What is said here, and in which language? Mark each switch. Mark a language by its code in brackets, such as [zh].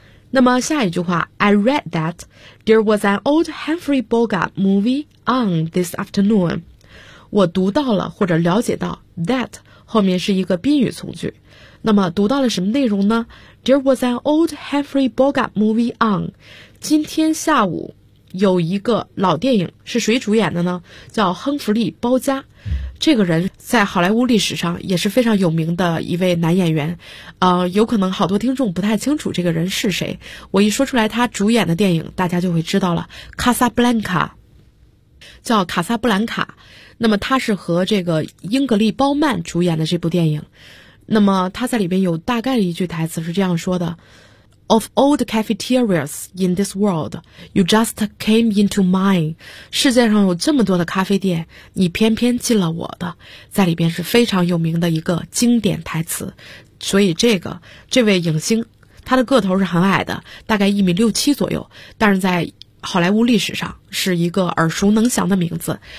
[zh] 那么下一句话， [en] I read that there was an old Humphrey Bogart movie on this afternoon。 [zh] 我读到了或者了解到 that 后面是一个宾语从句，那么读到了什么内容呢？ [en] There was an old Humphrey Bogart movie on， [zh] 今天下午有一个老电影，是谁主演的呢？叫亨弗利·包加，这个人在好莱坞历史上也是非常有名的一位男演员。有可能好多听众不太清楚这个人是谁，我一说出来他主演的电影，大家就会知道了，《卡萨布兰卡》，叫《卡萨布兰卡》。那么他是和这个英格丽·褒曼主演的这部电影。那么他在里面有大概的一句台词是这样说的。 [en] Of all the cafeterias in this world, you just came into mine. [zh] 世界上有这么多的咖啡店，你偏偏进了我的。在里边是非常有名的一个经典台词。所以这位影星，他的个头是很矮的，大概1.67米左右，但是在好莱坞历史上是一个耳熟能详的名字。